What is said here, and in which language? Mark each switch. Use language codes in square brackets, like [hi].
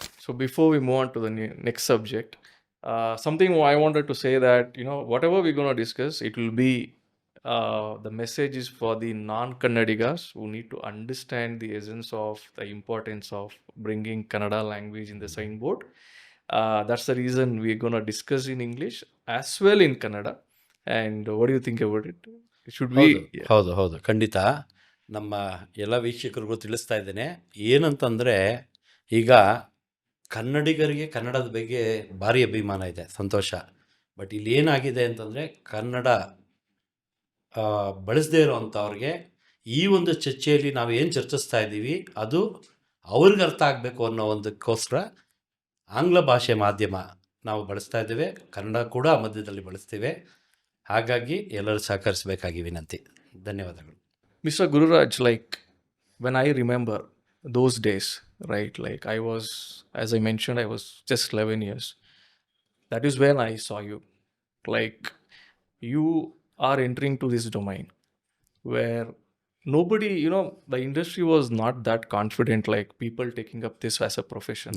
[en] So before we move on to the next subject, something I wanted to say that whatever we're gonna discuss, it will be the message is for the non-Kannadigas who need to understand the essence of the importance of bringing Kannada language in the signboard. That's the reason we're gonna discuss in English as well in Kannada. And what do you think about it? Should we? [kn] ಹೌದು ಖಂಡಿತ ನಮ್ಮ ಎಲ್ಲ ವೀಕ್ಷಕರಿಗೂ ತಿಳಿಸ್ತಾ ಇದ್ದೇನೆ. ಏನಂತಂದರೆ ಈಗ ಕನ್ನಡಿಗರಿಗೆ ಕನ್ನಡದ ಬಗ್ಗೆ ಭಾರಿ ಅಭಿಮಾನ ಇದೆ, ಸಂತೋಷ. ಬಟ್ ಇಲ್ಲಿ ಏನಾಗಿದೆ ಅಂತಂದರೆ ಕನ್ನಡ ಬಳಸದೇ ಇರೋವಂಥವ್ರಿಗೆ ಈ ಒಂದು ಚರ್ಚೆಯಲ್ಲಿ ನಾವು ಏನು ಚರ್ಚಿಸ್ತಾ ಇದ್ದೀವಿ ಅದು ಅವ್ರಿಗೆ ಅರ್ಥ ಆಗಬೇಕು ಅನ್ನೋ ಒಂದಕ್ಕೋಸ್ಕರ ಆಂಗ್ಲ ಭಾಷೆ ಮಾಧ್ಯಮ ನಾವು ಬಳಸ್ತಾ ಇದ್ದೇವೆ, ಕನ್ನಡ ಕೂಡ ಮಧ್ಯದಲ್ಲಿ ಬಳಸ್ತೀವಿ. ಹಾಗಾಗಿ ಎಲ್ಲರೂ ಸಹಕರಿಸಬೇಕಾಗಿ ವಿನಂತಿ. ಧನ್ಯವಾದಗಳು. [en] Mr. Gururaj, like when I remember those days, right? Like as I mentioned, I was just 11 years. That is when I saw you. Like you are entering to this domain where nobody, the industry was not that confident, like people taking up this as a profession.